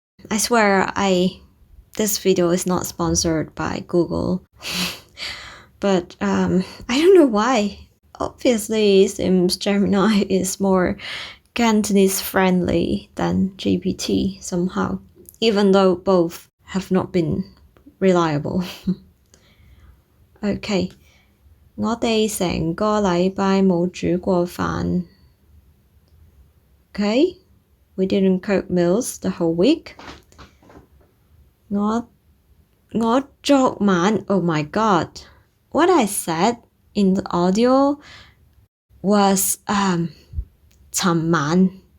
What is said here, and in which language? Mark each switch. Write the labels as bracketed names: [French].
[English] I swear this video is not sponsored by Google. But I don't know why. Obviously, it seems Gemini is more Cantonese friendly than GPT somehow, even though both have not been reliable. [Cantonese] Okay, 我哋成個禮拜冇煮過飯. [English] Okay, we didn't cook meals the whole week. 我昨晚, oh my god, what I said in the audio was 尋晚.